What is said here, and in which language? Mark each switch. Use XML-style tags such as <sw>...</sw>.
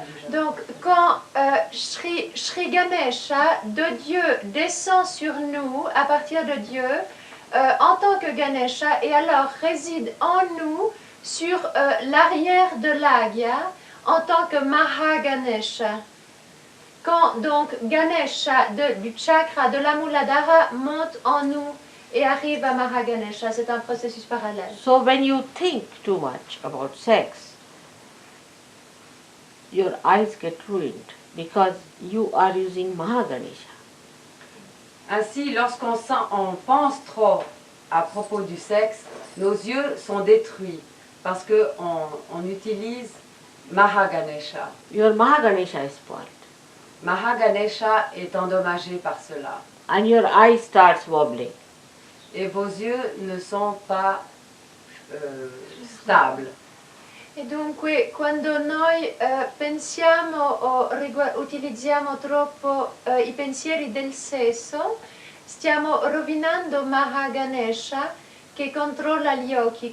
<fr>Donc quand Sri Ganesha de Dieu descend sur nous à partir de Dieu en tant que Ganesha et alors réside en nous sur l'arrière de l'Agya en tant que Mahaganesha. Quand donc Ganesha du chakra de la Muladhara monte en nous et arrive à Mahaganesha, c'est un processus parallèle.</fr> <en>So when you think too much about sex, your eyes get ruined because you are using Mahaganesha.</en> <fr>Ainsi, lorsqu'on pense trop à propos du sexe, nos yeux sont détruits parce qu'on utilise Mahaganesha.</fr> <en>Your Mahaganesha is spoiled.</en> <fr>Mahaganesha est endommagé par cela.</fr> <en>And your eye starts wobbling.</en> <fr>Et vos yeux ne sont pas stables.</fr> <it>E dunque quando noi pensiamo o utilizziamo troppo i pensieri del sesso, stiamo rovinando Mahaganesha che controlla gli occhi.</it>